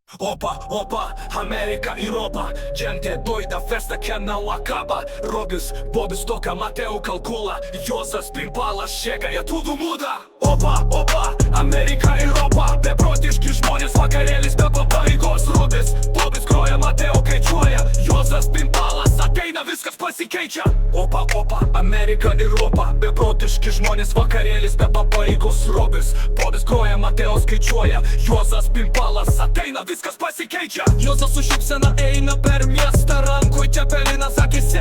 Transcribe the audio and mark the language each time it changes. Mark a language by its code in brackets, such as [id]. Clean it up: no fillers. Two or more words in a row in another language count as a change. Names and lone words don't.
[pt] Opa, America e Europa. Gente doida, festa que não acaba. Robes, Bobes toca, Mateo calcula. Josas, Pimpala chega e tudo muda. Opa, America e Europa. [lt] Beprotis que žmonės vakarėlis be pabaigos. Robes, Bobes groja, Mateo skaičiuoja. Josas, Pimpalas ateina, viskas pasikeičia. Opa, America ir Europa. Beprotiški žmonės vakarėlis be pabaigos. Robes, Bobes groja, Mateo skaičiuoja. Josas, Pimpalas ateina, viskas pasikeičia. Josas su šypsena eina per miestą, rankoj cepelinas akise.